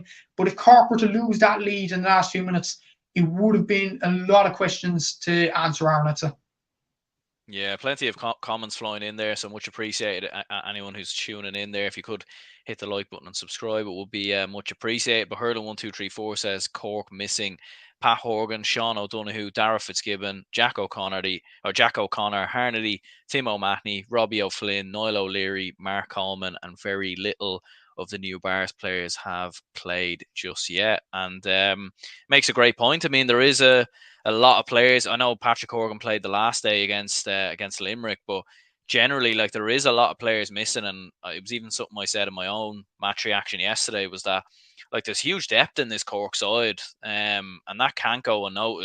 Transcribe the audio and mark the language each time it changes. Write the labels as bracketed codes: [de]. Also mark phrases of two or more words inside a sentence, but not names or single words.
[en] But if Cork were to lose that lead in the last few minutes, it would have been a lot of questions to answer, Aaron, I'd say. Yeah, plenty of comments flying in there, so much appreciated. Anyone who's tuning in there, if you could hit the like button and subscribe, it would be much appreciated. But Hurling1234 says Cork missing Pat Horgan, Sean O'Donoghue, Dara Fitzgibbon, Jack O'Connor, Harnedy, Tim O'Mahony, Robbie O'Flynn, Niall O'Leary, Mark Coleman, and very little of the new Bars players have played just yet. And makes a great point. I mean, there is a lot of players. I know Patrick Horgan played the last day against Limerick, but generally, like, there is a lot of players missing. And it was even something I said in my own match reaction yesterday, was that, like, there's huge depth in this Cork side, and that can't go unnoticed.